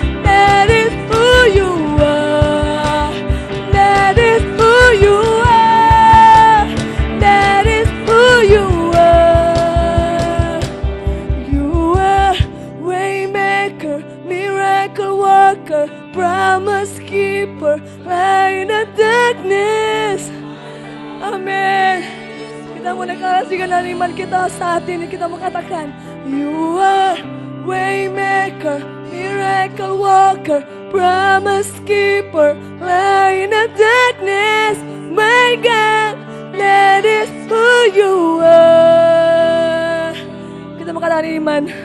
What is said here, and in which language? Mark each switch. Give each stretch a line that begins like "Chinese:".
English: That is who you are. That is who you are. That is who you are. You are waymaker, miracle worker, promise keeper, light in the darkness.
Indonesian: Amin. Kita mau deklarasikan dari iman kita saat ini. Kita mau katakan,
English: you are waymaker, miracle worker, promise keeper, light in the darkness. My God, that is who you are.
Indonesian: Kita mau katakan iman.